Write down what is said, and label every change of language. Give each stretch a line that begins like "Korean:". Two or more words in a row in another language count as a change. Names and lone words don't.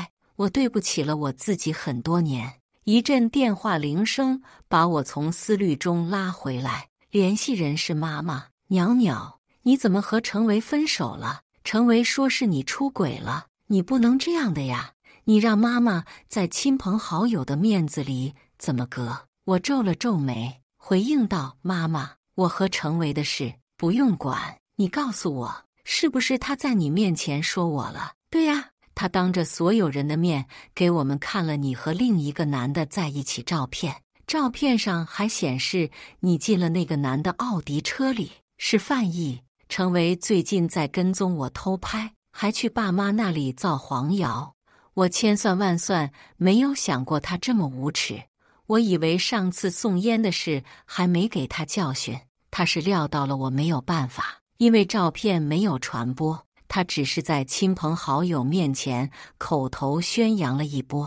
Chinese: 我對不起了我自己很多年。一陣電話鈴聲把我從思慮中拉回來，聯繫人是媽媽。裊裊，你怎麼和程維分手了？程維說是你出軌了，你不能這樣的呀！你讓媽媽在親朋好友的面子裡怎麼擱？我皺了皺眉，回應道：媽媽，我和程維的事不用管，你告訴我，是不是他在你面前說我了？對呀，他當着所有人的面給我們看了你和另一個男的在一起照片，照片上還顯示你進了那個男的奧迪車裡，是犯意。程維最近在跟蹤我偷拍，還去爸媽那裡造黃謠。我千算萬算，沒有想過他這麼無恥。我以為上次送煙的事還沒給他教訓，他是料到了我沒有辦法，因為照片沒有傳播，他只是在親朋好友面前口頭宣揚了一波。